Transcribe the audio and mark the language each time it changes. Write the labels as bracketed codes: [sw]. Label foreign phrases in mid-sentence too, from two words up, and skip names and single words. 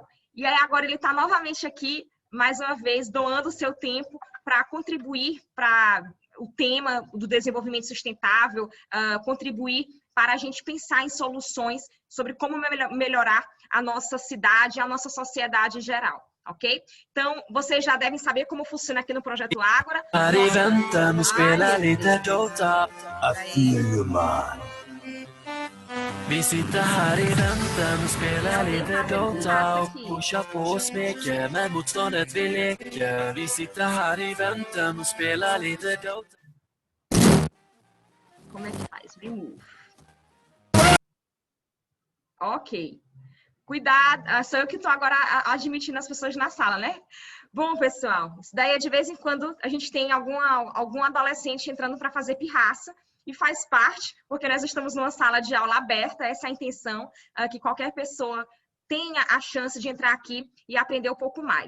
[pt] E aí agora ele está novamente aqui, mais uma vez, doando o seu tempo para contribuir para o tema do desenvolvimento sustentável, contribuir para a gente pensar em soluções sobre como melhorar a nossa cidade, a nossa sociedade em geral. Ok? Então, vocês já devem saber como funciona aqui no Projeto Ágora. [sv] Vi sitter här i väntan och spelar lite Dota och pushar på och smeker, men motståndet vi leker. Vi sitter här i väntan och spelar lite Dota. [pt] Como é que faz? Remove. Ok. Cuidado, sou eu que estou agora admitindo as pessoas na sala, né? Bom, pessoal, isso daí é de vez em quando a gente tem algum adolescente entrando para fazer pirraça, e faz parte, porque nós estamos numa sala de aula aberta, essa é a intenção, que qualquer pessoa tenha a chance de entrar aqui e aprender um pouco mais.